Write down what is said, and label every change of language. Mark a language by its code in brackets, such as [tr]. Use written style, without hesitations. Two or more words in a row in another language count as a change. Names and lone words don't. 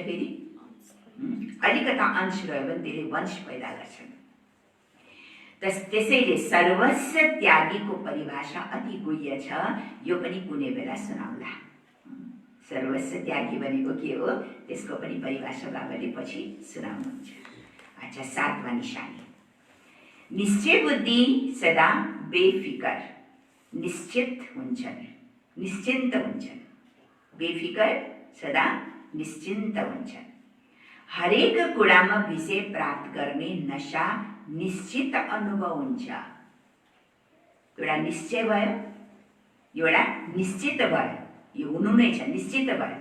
[ne] फेरि अलिकता अंश रह्यो भने त्यसले वंश पैदा गर्छ। त्यसैले सर्वस्व त्यागीको परिभाषा अति गुह्य छ, यो पनि कुनै बेला सुनाउला। सर्वस्व त्यागी भनेको के हो, त्यसको पनि परिभाषा बाबाले पछि सुनाउनुहुन्छ। अच्छा, 7वां निशानी, निश्चय बुद्धि सदा बेफिकर निश्चित हुन्छन्, निश्चिन्त हुन्छन्। बेफिकर सदा निश्चिन्त हुन्छन्। हरेक कुरामा विषय प्राप्त गर्ने नशा निश्चित अनुभव हुन्छ। एउटा निश्चय भयो, एउटा निश्चित भयो, यो हुनु नै छ, निश्चित भयो।